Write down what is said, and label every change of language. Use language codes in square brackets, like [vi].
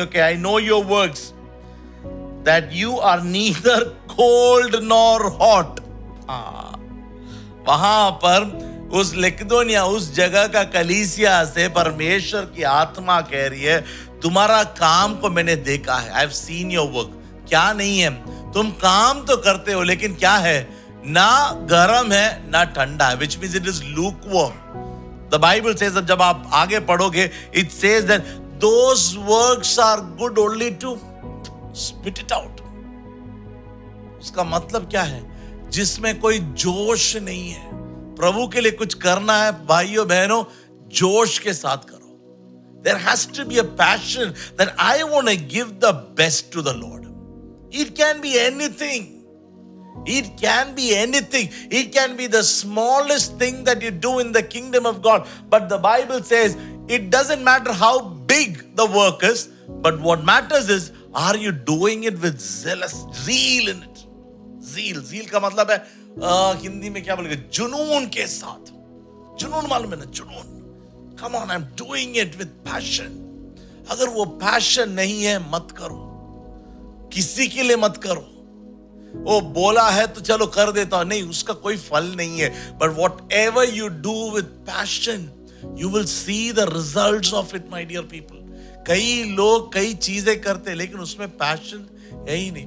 [en] Okay, I know your works, that you are neither cold nor hot. [hi] वहां पर उस लेकदोनिया, उस जगह का कलीसिया से परमेश्वर की आत्मा कह रही है, तुम्हारा काम को मैंने देखा है. [en] I have seen your work. [hi] क्या नहीं है? तुम काम तो करते हो, लेकिन क्या है? ना गर्म है ना ठंडा है, [en] which means it is lukewarm. The Bible says that [hi] जब आप आगे पढ़ोगे, [en] it says that those works are good only to spit it out. [hi] उसका मतलब क्या है? जिसमें कोई जोश नहीं है. प्रभु के लिए कुछ करना है, भाइयों बहनों, जोश के साथ करो. [en] There has to be a passion that I want to give the best to the Lord. It can be anything. It can be anything. It can be the smallest thing that you do in the kingdom of God. But the Bible says it doesn't matter how big the work is, but what matters is, are you doing it with zeal in it? [hi] Zeal का मतलब है हिंदी में क्या बोलेंगे? जुनून के साथ. जुनून मालूम है ना? जुनून. [en] Come on, I'm doing it with passion. [hi] अगर वो passion नहीं है, मत करो. किसी के लिए मत करो. वो बोला है तो चलो कर देता हूं. नहीं, उसका कोई फल नहीं है. [en] But whatever you do with passion, you will see the results of it, my dear people. [hi] कई लोग कई चीजें करते, लेकिन उसमें passion है ही नहीं.